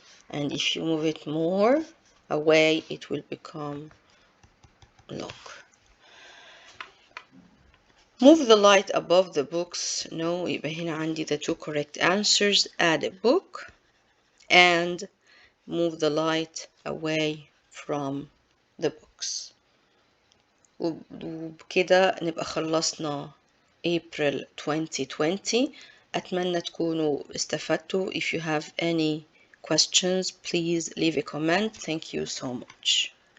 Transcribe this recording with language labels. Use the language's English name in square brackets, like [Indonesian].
[English] And if you move it more away, it will become longer. Move the light above the books. No, يبقى هنا عندي the 2 correct answers. Add a book and move the light away from the books. [Arabic] وبكده نبقى خلصنا April 2020. أتمنى تكونوا استفدتوا. [English] If you have any questions, please leave a comment. Thank you so much.